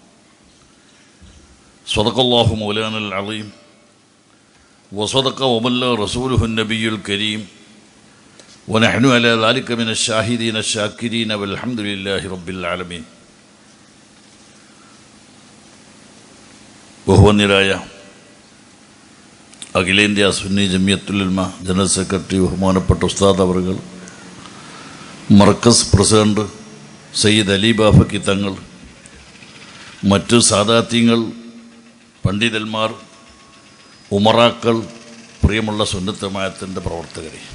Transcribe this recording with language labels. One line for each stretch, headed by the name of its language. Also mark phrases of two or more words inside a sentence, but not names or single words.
Arabic: صدق الله مولانا العظيم وصدق وبلغ رسوله النبي الكريم ونحن على ذلك من الشاهدين الشاكرين والحمد لله رب العالمين.
Malayalam: ബഹുവന്യരായ അഖിലേന്ത്യാ സുന്നി ജമിയത്തുൽ ഉലമ
English: general secretary
Malayalam: ബഹുമാനപ്പെട്ട ഉസ്താദ് അവറുകൾ, മർക്കസ് പ്രസിഡന്റ് സയ്യിദ് അലി ബാഫക്കി തങ്ങൾ, മറ്റു സാദാത്യങ്ങൾ, പണ്ഡിതന്മാർ, ഉമറാക്കൾ, പ്രിയമുള്ള സുന്നത്ത് ജമാഅത്തിൻ്റെ പ്രവർത്തകരെ,